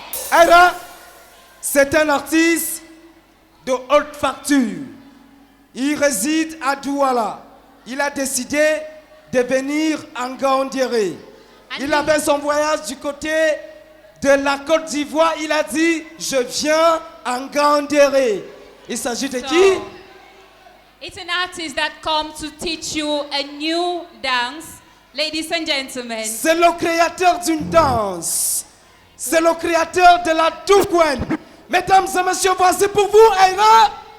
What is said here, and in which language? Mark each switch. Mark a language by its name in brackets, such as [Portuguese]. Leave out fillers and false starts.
[French] Aïra, c'est un artiste de haute facture. Il réside à Douala. Il a décidé de venir en Gaoundéré. Il avait son voyage du côté de la Côte d'Ivoire. Il a dit, je viens en Gaoundéré. Il s'agit de qui? [English] It's an artist that comes to teach you a new dance, ladies and gentlemen. [French] C'est le créateur d'une danse. C'est le créateur de la Toukwen. Mesdames et messieurs, voici pour vous, Aïra.